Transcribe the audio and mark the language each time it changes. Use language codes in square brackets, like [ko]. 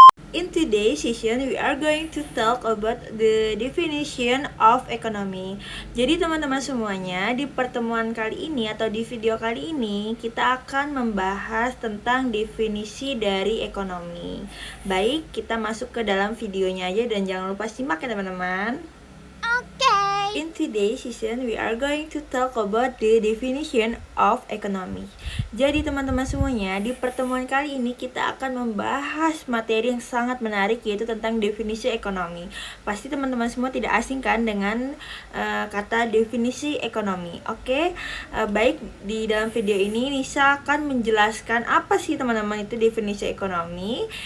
[en] In today's session, we are going to talk about the definition of economy. [id] Jadi teman-teman semuanya, di pertemuan kali ini atau di video kali ini, kita akan membahas tentang definisi dari ekonomi. Baik, kita masuk ke dalam videonya aja dan jangan lupa simak ya teman-teman. [en] In today's session, we are going to talk about the definition of economy. [id] Jadi teman-teman semuanya, di pertemuan kali ini kita akan membahas materi yang sangat menarik, yaitu tentang definisi ekonomi. Pasti teman-teman semua tidak asing kan dengan kata definisi ekonomi. Oke, baik, di dalam video ini Nisa akan menjelaskan apa sih teman-teman itu definisi ekonomi.